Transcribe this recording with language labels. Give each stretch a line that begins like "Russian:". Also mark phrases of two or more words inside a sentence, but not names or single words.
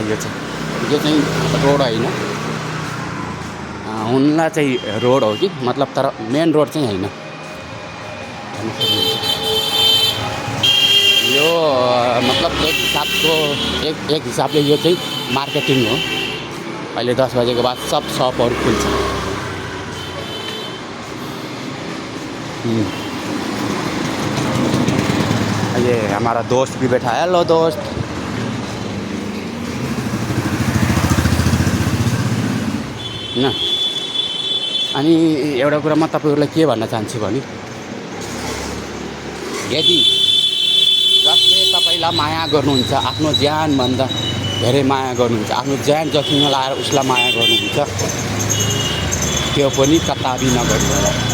Nepali: यो चाहिँ रोड होइन, हुन्ला चाहिँ रोड हो कि मतलब, तर मेन रोड चाहिँ होइन। यो मतलब एक हिसाबले यो चाहिँ मार्केटिङ हो। अहिले 10 बजेको बाद सब सपहरू खुल्छ।
Hindi: ये हमारा दोस्त भी बैठा है। हेलो दोस्त।
Nepali: होइन, अनि एउटा कुरा म तपाईँहरूलाई के भन्न चाहन्छु भने, यदि जसले तपाईँलाई माया गर्नुहुन्छ, आफ्नो ज्यानभन्दा धेरै माया गर्नुहुन्छ, आफ्नो ज्यान जोखिममा लाएर उसलाई माया गर्नुहुन्छ, त्यो पनि कताबी नगर्नु होला।